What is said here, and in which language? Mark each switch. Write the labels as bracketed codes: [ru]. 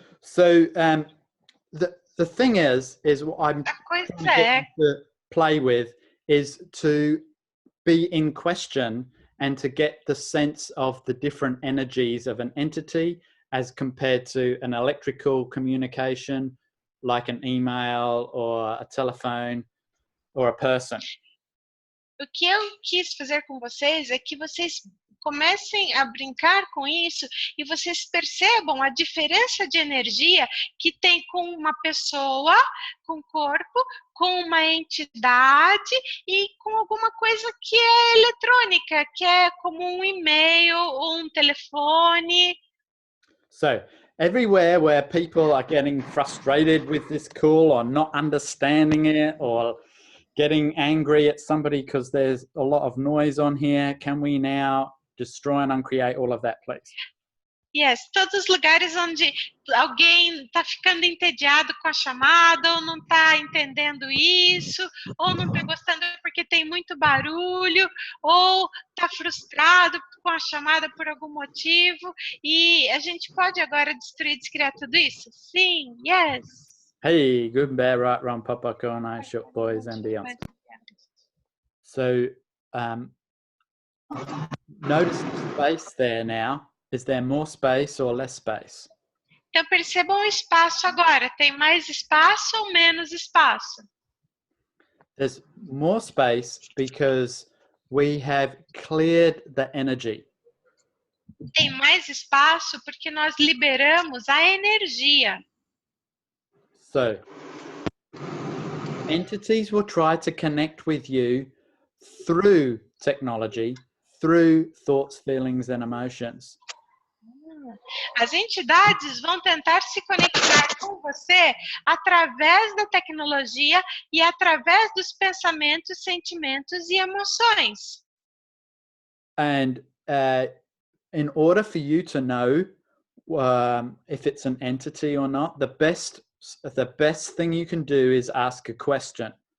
[en] So the thing is what I'm trying to play with is to be in question and to get the sense of the different energies of an entity as compared to an electrical communication, like an email or a telephone or a person. [pt] O que eu quis fazer com vocês é que vocês comecem a brincar com isso e vocês percebam a diferença de energia que tem com uma pessoa, com corpo, com uma entidade e com alguma coisa que é eletrônica, que é como um e-mail ou um telefone. [en] So, everywhere where people are getting frustrated with this call or not understanding it or getting angry at somebody because there's a lot of noise on here, can we now destroy and uncreate all of that, please? [pt] Yes, todos os lugares onde alguém está ficando entediado com a chamada, ou não está entendendo isso, ou não está gostando porque tem muito barulho, ou está frustrado com a chamada por algum motivo, e a gente pode agora destruir, descriar tudo isso? Sim, yes. [en] Hey, good, bad, right, wrong, papa, Konai, short boys and beyond. So, notice the space there now. Is there more space or less space? [pt] Então percebam o espaço agora. Tem mais espaço ou menos espaço? [en] There's more space because we have cleared the energy. [pt] Tem mais espaço porque nós liberamos a energia. [en] So, entities will try to connect with you through technology, through thoughts, feelings, and emotions. [pt] As entidades vão tentar se conectar com você através da tecnologia e através dos pensamentos, sentimentos e emoções. [en] And in order for you to know if it's an entity or not, the best thing you can do is ask a question.